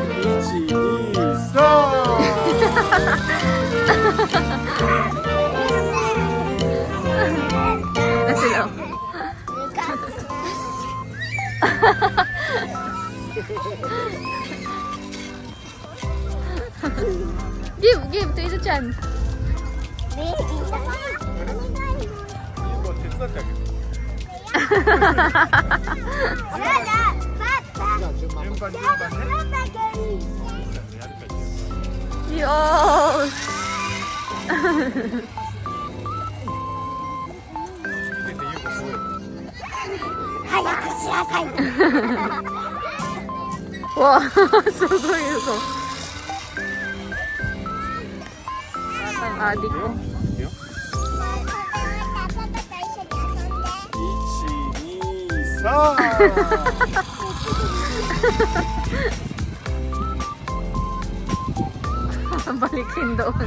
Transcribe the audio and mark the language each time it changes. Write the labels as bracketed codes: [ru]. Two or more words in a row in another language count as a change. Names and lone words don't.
[tl] Sila. [en] give to Isa-chan. Yes. [tl] Wow, [ja] すごい嘘。 [tl] Ang adik ko. 1, 2, 3. Balikin doon.